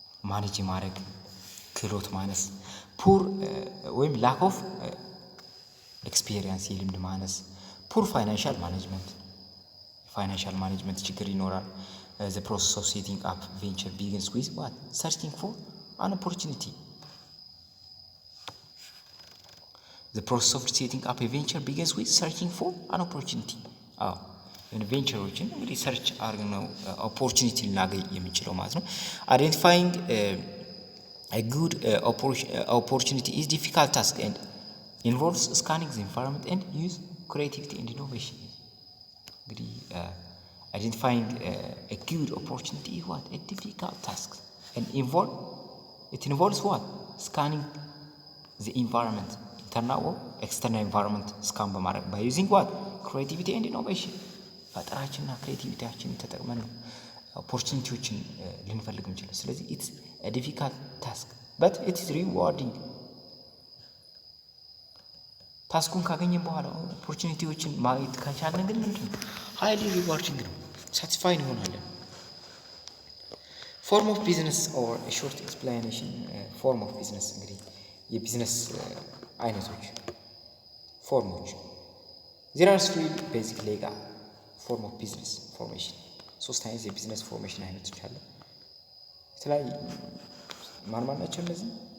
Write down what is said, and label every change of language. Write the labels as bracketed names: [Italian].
[Amharic] ማኔጅ ማድረግ ክህሎት ማነስ፣ ፑር ወይም ላክ ኦፍ ኤክስፒሪየንስ የልምድ ማነስ፣ ፑር ፋይናንሻል ማኔጅመንት ችግር ይኖራል። [English] the process of setting up venture begins with what? searching for an opportunity. the process of setting up a venture begins with searching for an opportunity. [Amharic] ቬንቸሮችን እንግዲህ ሰርች አድርገን ነው ኦፖርቹኒቲ ልናገኝ የምንችለው ማለት ነው። [English] አይደንቲፋይንግ a good opportunity is difficult task and involves scanning the environment and use creativity and innovation. እንግዲህ identifying a good opportunity is what? A difficult task and it involves what? Scanning the environment, internal or external environment scan በማድረግ by using what? Creativity and innovation. [Amharic] ፈጠራችንና ክሬቲቪቲያችንን ተጠቅመን ነው ኦፖርቹኒቲዎችን ልንፈልግ እንችላለን። ስለዚህ [English] ኢትስ a difficult task but it is rewarding። [Amharic] ታስኩን ካገኘን በኋላ ኦፖርቹኒቲዎችን ማግኘት ከቻልን ግን ምንድን ነው [English] highly rewarding [Amharic] ነው፣ ሳቲስፋይድ እንሆናለን። [English] ፎርም ኦፍ ቢዝነስ ኦር ሾርት ኤክስፕላኔሽን። [Amharic] ፎርም ኦፍ ቢዝነስ እንግዲህ የቢዝነስ አይነቶች ፎርሞች። [English] there are three basic legal form of business formation። [Amharic] ሶስት አይነት የቢዝነስ ፎርሜሽን አይነቶች አሉ። የተለያዩ ማን ናቸው እነዚህ?